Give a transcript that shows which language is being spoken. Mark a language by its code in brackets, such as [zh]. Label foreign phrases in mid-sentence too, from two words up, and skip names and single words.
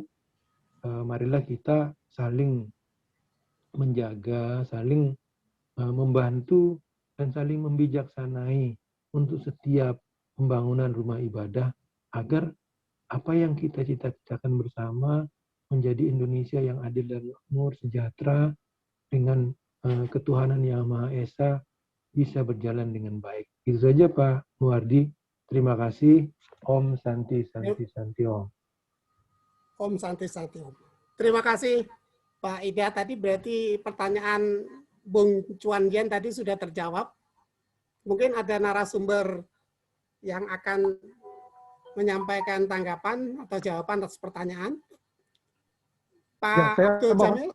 [id] marilah kita saling menjaga, saling membantu, dan saling membijaksanai untuk setiap pembangunan rumah ibadah agar apa yang kita cita-citakan bersama menjadi Indonesia yang adil dan makmur, sejahtera, dengan ketuhanan Yang Maha Esa bisa berjalan dengan baik. Itu saja Pak Muhardi. Terima kasih. [sa] Om Santi Santi Santi Om. Om Santi Santi Om. [id] Terima kasih Pak Ida. Tadi berarti pertanyaan Bung Chuan Yen tadi sudah terjawab. Mungkin ada narasumber yang akan menyampaikan tanggapan atau jawaban atas pertanyaan. Pak Abdul Jamil.